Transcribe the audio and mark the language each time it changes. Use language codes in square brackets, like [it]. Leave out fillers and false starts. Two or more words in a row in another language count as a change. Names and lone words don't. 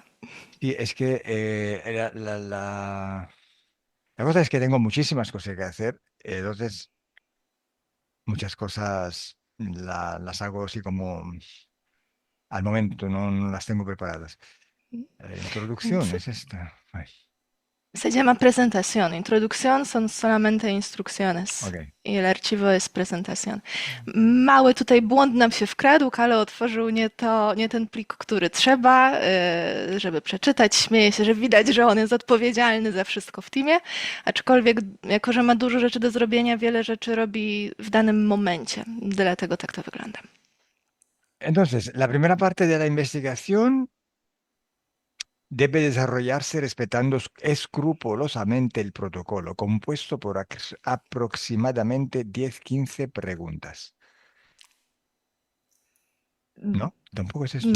[es] Sí, es que la cosa es que tengo muchísimas cosas que hacer, entonces muchas cosas las hago así como al momento, no las tengo preparadas. Introducción [pl] Więc [es] es esta. Ay, se llama presentación. Introducción son solamente instrucciones. ok. I el archivo jest prezentación. [pl] Mały tutaj błąd nam się wkradł. Kalo otworzył nie ten plik, który trzeba, żeby przeczytać. Śmieje się, że widać, że on jest odpowiedzialny za wszystko w teamie. Aczkolwiek, jako że ma dużo rzeczy do zrobienia, wiele rzeczy robi w danym momencie. Dlatego tak to wygląda. [es] Entonces, la primera parte de la investigación debe desarrollarse respetando escrupulosamente el protocolo, compuesto por aproximadamente 10-15 preguntas. ¿No? Tampoco es esto.